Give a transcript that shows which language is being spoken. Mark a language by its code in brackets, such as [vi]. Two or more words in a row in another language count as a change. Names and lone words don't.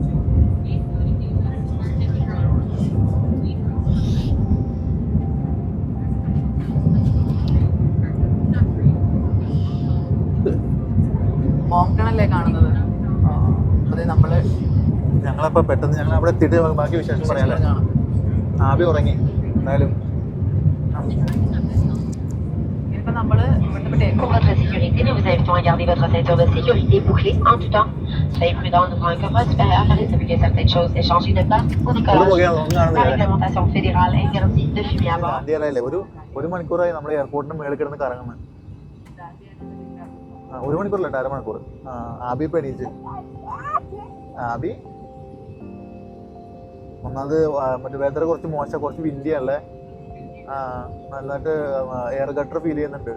[ml] മോങ്ടണല്ലേ കാണുന്നത്? അതെ, ഞങ്ങളപ്പോ പെട്ടെന്ന് ഞങ്ങൾ അവിടെ എത്തിയിട്ട് ബാക്കി വിശേഷം പറയാല്ലേ. ആബി ഉറങ്ങി എന്തായാലും. ഇപ്പൊ നമ്മള് [fr] Pour votre sécurité, nous vous invitons à garder votre ceinture de sécurité bouclée en tout temps. Soyez prudents devant un coffre supérieur car il se peut que certaines choses aient changé de place au décollage. La réglementation fédérale interdit de fumer à bord. [ml] ഗാന്ധിയല്ലേ ഒരു മണിക്കൂറായി നമ്മൾ എയർപോർട്ടിന് മേളിൽ കിടന്ന് കറങ്ങുന്നത്. 1 മണിക്കൂറല്ല, 1.5 മണിക്കൂർ. ആബി ഇപ്പൊ എണീച്ച്. ആബി ഒന്നാമത് മറ്റേ വെതർ കുറച്ച് മോശം, കുറച്ച് വിൻഡിയല്ലേ. നല്ലതായിട്ട് [en] air gutter [ml] ഫീൽ ചെയ്യുന്നുണ്ട്.